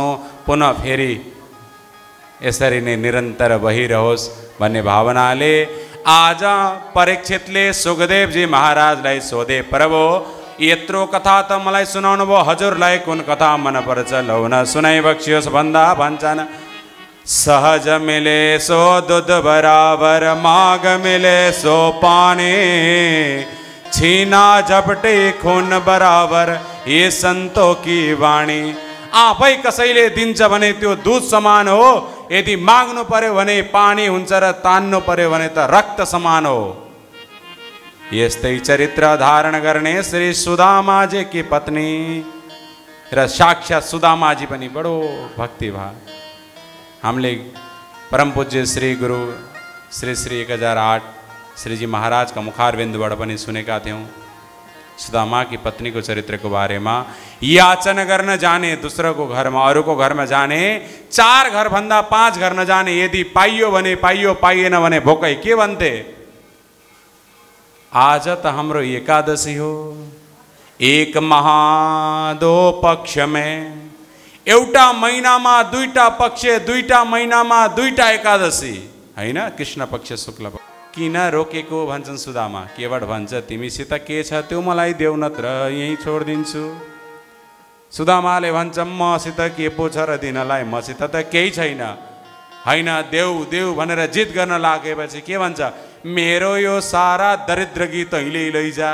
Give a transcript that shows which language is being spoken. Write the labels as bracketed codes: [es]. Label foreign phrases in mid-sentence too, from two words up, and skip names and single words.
[ne] पुनः फेरि यसरी नै निरन्तर बहिरहोस् भन्ने भावनाले आज परीक्षितले सुखदेवजी महाराजलाई सोधे, प्रभु यत्रो कथा त मलाई सुनाउनु भयो, हजुरलाई कुन कथा मन पर्छ लौ न सुनाइ बक्सियोस् भन्दा भन्छन्। [hi] सहज मिले सो दूध बराबर, माग मिले सो पानी, छीना झपटे खून बराबर, ये संतों की वाणी। [ne] आफै कसैले दिन्छ भने त्यो दूध समान हो, यदि माग्नु पर्यो भने पानी हुन्छ र तान्नु पर्यो भने त रक्त समान हो। यस्तै चरित्र धारण गर्ने श्री [hi] सुदामाजी की पत्नी [ne] र साक्षात सुदामाजी पनि बडो भक्तिभाव। हामीले परम पूज्य श्री गुरु श्री 1008 श्रीजी महाराजका मुखारबिन्दुबाट पनि सुनेका थियौँ [hi] सुदामा की पत्नी को चरित्र को बारे में। [ne] याचन गर्न जाने दूसरों घरमा, अरूको घरमा जाने, 4 घर भन्दा 5 घर नजाने, यदि पाइयो भने पाइयो, पाइएन भने भोकै के भन्थे। आज त हाम्रो एकादशी हो, [hi] एक महा 2 पक्ष में, [ne] एउटा महिनामा 2टा पक्ष, 2टा महिनामा 2टा एकादशी हैन, कृष्ण पक्ष शुक्ल पक्ष। किन रोकेको भन्छन् सुदामा। केवट भन्छ तिमीसित के छ त्यो मलाई देऊ नत्र यही छोडिदिन्छु। सुदामाले भन्छ मसित के पो छ र दिनलाई, मसित त केही छैन, हैन देऊ देऊ भनेर जिद गर्न लागेपछि के भन्छ, मेरो यो सारा दरिद्र गीत अहिले लैजा।